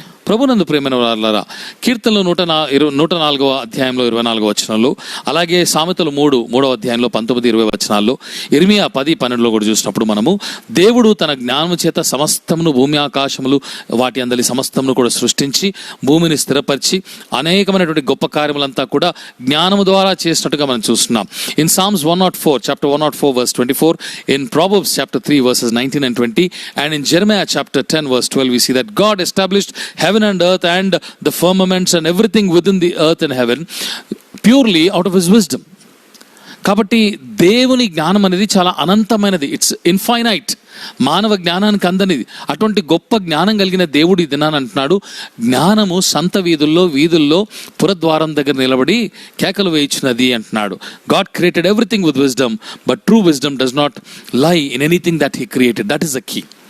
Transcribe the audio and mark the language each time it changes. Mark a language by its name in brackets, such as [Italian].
[Telugu] ప్రభునందు ప్రేమైన వారులారా, కీర్తనలు 104వ అధ్యాయంలో 24వ వచనంలో, అలాగే సామెతలు 3వ అధ్యాయంలో 19-20 వచనాల్లో, ఇర్మియా 10-12లో కూడా చూసినప్పుడు మనము దేవుడు తన జ్ఞానము చేత సమస్తమును, భూమి ఆకాశములు వాటి అందలి సమస్తమును కూడా సృష్టించి భూమిని స్థిరపరిచి అనేకమైనటువంటి గొప్ప కార్యములంతా కూడా జ్ఞానము ద్వారా చేసినట్టుగా మనం చూస్తున్నాం. [English] In Psalms 104, chapter 104 verse 24, in Proverbs chapter 3 verses 19 and 20, and in Jeremiah chapter 10 verse 12, we see that God established heaven and earth and the firmaments and everything within the earth and heaven purely out of his wisdom. [Telugu] కాబట్టి దేవుని జ్ఞానం అనేది చాలా అనంతమైనది, [English] it's infinite, [Telugu] మానవ జ్ఞానానికి అందనిది. అటువంటి గొప్ప జ్ఞానం కలిగిన దేవుడు ఈ దినాన్ని అంటున్నాడు, జ్ఞానము సంత వీధుల్లో పురద్వారం దగ్గర నిలబడి కేకలు వేయించినది అంటున్నాడు. [English] God created everything with wisdom, but true wisdom does not lie in anything that he created. That is the key.